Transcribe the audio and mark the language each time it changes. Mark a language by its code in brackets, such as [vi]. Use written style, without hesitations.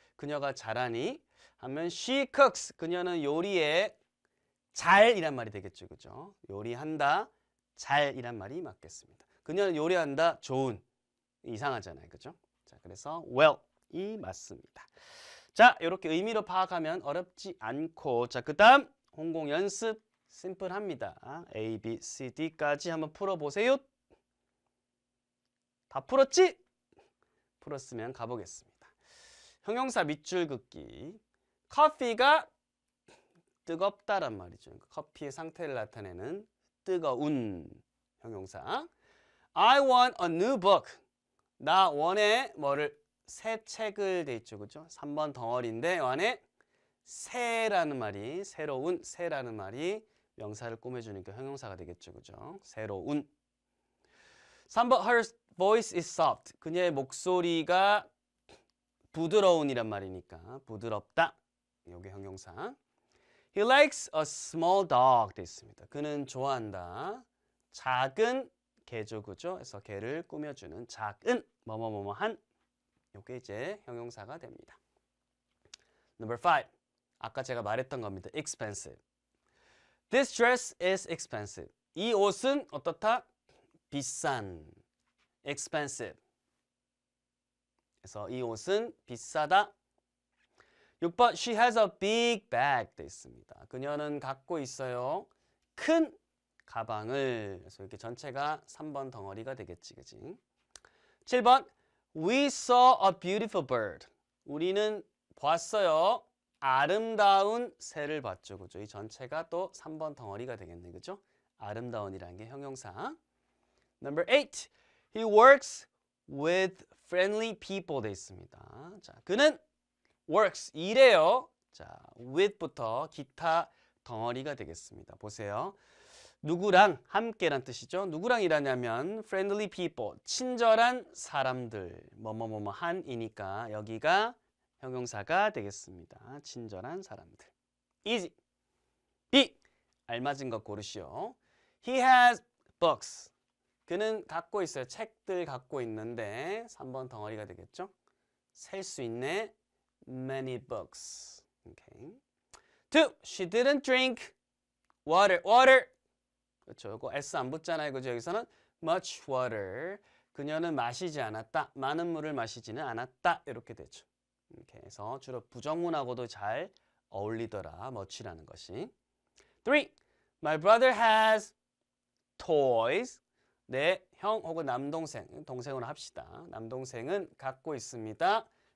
[ko] 그녀가 잘하니 하면 [en] she cooks. [ko] 그녀는 요리에 잘이란 말이 되겠죠. 그죠? 요리한다. 잘이란 말이 맞겠습니다. 그녀는 요리한다. 좋은. 이상하잖아요. 그죠? 자, 그래서 well이 맞습니다. 자, 이렇게 의미로 파악하면 어렵지 않고 자, 그다음 홍공 연습 심플합니다. A, B, C, D까지 한번 풀어보세요. 다 풀었지? 풀었으면 가보겠습니다. 형용사 밑줄 긋기. 커피가 뜨겁다란 말이죠. 커피의 상태를 나타내는 뜨거운 형용사. [en] I want a new book. [ko] 나 원해 뭐를 새 책을 돼 있죠. 그죠? 3번 덩어리인데 안에 새라는 말이 새로운 새라는 말이 명사를 꾸며주니까 형용사가 되겠죠. 그죠? 새로운. 3번 [en] her voice is soft. [ko] 그녀의 목소리가 부드러운이란 말이니까 부드럽다. 요게 형용사. [en] He likes a small dog [ko] 돼 있습니다. 그는 좋아한다. 작은 개죠. 그죠? 그래서 개를 꾸며주는 작은 뭐뭐뭐뭐한 요게 이제 형용사가 됩니다. [en] Number 5. [ko] 아까 제가 말했던 겁니다. [en] expensive. This dress is expensive. [ko] 이 옷은 어떻다? 비싼. expensive. 그래서 이 옷은 비싸다. 6번 [en] She has a big bag [ko] 돼 있습니다. 그녀는 갖고 있어요. 큰 가방을. 그래서 이렇게 전체가 3번 덩어리가 되겠지. 그치? 7번 [en] We saw a beautiful bird. [ko] 우리는 봤어요. 아름다운 새를 봤죠. 그죠? 이 전체가 또 3번 덩어리가 되겠네. 그죠? 아름다운이라는 게 형용사. [en] Number 8. He works with friendly people [ko] 돼 있습니다. 자, 그는 works, 일해요. 자, with부터 기타 덩어리가 되겠습니다. 보세요. 누구랑 함께란 뜻이죠. 누구랑 일하냐면 friendly people, 친절한 사람들, 뭐뭐뭐뭐한이니까 여기가 형용사가 되겠습니다. 친절한 사람들. easy. B. 알맞은 것 고르시오. [en] He has books. [ko] 그는 갖고 있어요. 책들 갖고 있는데 3번 덩어리가 되겠죠. 셀 수 있네. [en] Many books. Okay. 2. She didn't drink water. Water. [ko] 그렇죠. 이거 S 안 붙잖아요. 그죠? 여기서는 much water. 그녀는 마시지 않았다. 많은 물을 마시지는 않았다. 이렇게 되죠. 이렇게 해서 주로 부정문하고도 잘 어울리더라. much라는 것이. [en] 3. My brother has toys. [ko] 내 형 혹은 남동생, 동생으로 합시다. 남동생은 갖고 있습니다.